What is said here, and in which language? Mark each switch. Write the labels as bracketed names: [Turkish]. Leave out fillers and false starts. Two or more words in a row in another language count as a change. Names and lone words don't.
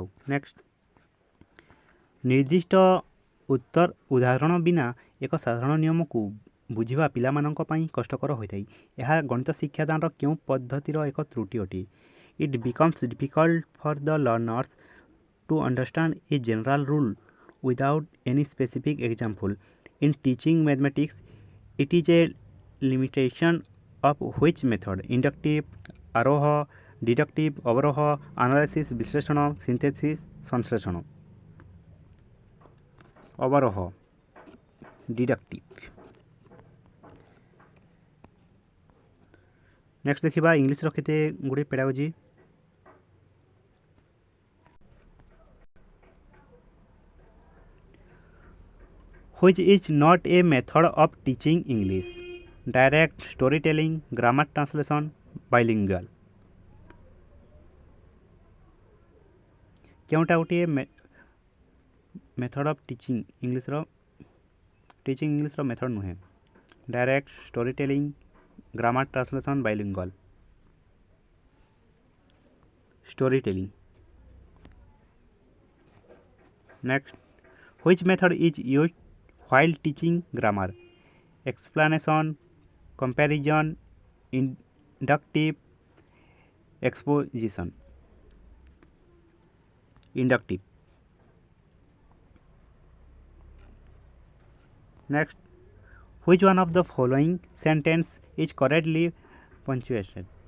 [Odia] ନେକ୍ସଟ, ନିର୍ଦ୍ଦିଷ୍ଟ ଉଦାହରଣ ବିନା ଏକ ସାଧାରଣ ନିୟମକୁ ବୁଝିବା ପିଲାମାନଙ୍କ ପାଇଁ କଷ୍ଟକର ହୋଇଥାଏ। ଏହା ଗଣିତ ଶିକ୍ଷାଦାନର କେଉଁ ପଦ୍ଧତିର ଏକ ତ୍ରୁଟି ଅଟେ? [English] It becomes difficult for the learners to understand a general rule without any specific example. In teaching mathematics it is a limitation of which method? Inductive, [Odia] ଆରୋହ, ଡିଡକ୍ଟିଭ୍, ଅବରୋହ, ଆନାଲିସିସ୍, ବିଶ୍ଳେଷଣ, ସିନ୍ଥେସିସ୍, ସଂଶ୍ଳେଷଣ। ଅବରୋହ, ଡିଡକ୍ଟିଭ୍। ନେକ୍ସଟ ଦେଖିବା ଇଂଲିଶର କେତେ ଗୁଡ଼ିଏ ପେଡାଗୋଜି। [English] which is not a method of teaching English? Direct, storytelling, grammar translation, bilingual। [Odia] କେଉଁଟା ଗୋଟିଏ [English] method of teaching English [Odia] ମେଥଡ଼ ନୁହେଁ? [English] Direct, story telling, grammar translation, bilingual. story telling. ନେକ୍ସଟ, which method is used while teaching grammar? Explanation, comparison, inductive, exposition। Inductive। Next, which one of the following sentence is correctly punctuated?